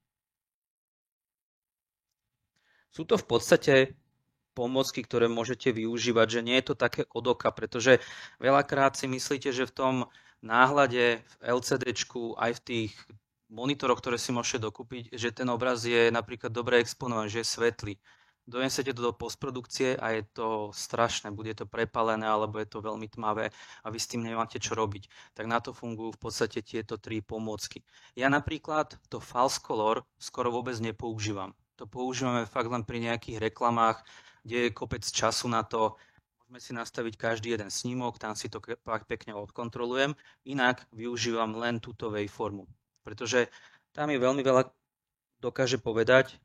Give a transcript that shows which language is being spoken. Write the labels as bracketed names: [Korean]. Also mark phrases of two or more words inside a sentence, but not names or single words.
[Slovak] Sú to v podstate pomôcky, ktoré môžete využívať, že nie je to také od oka, pretože veľakrát si myslíte, že v tom náhľade, v LCDčku, aj v tých monitoroch, ktoré si môžete dokúpiť, že ten obraz je napríklad dobre exponovaný, že je svetlý. Donesete to do postprodukcie a je to strašné, bude to prepálené alebo je to veľmi tmavé a vy s tým nemáte čo robiť. Tak na to fungujú v podstate tieto tri pomôcky. Ja napríklad to [English] false color [Slovak] skoro vôbec nepoužívam. To používame fakt len pri nejakých reklamách, kde je kopec času na to. Môžeme si nastaviť každý jeden snímok, tam si to pekne odkontrolujem. Inak využívam len túto waveformu, pretože tam je veľmi veľa dokáže povedať.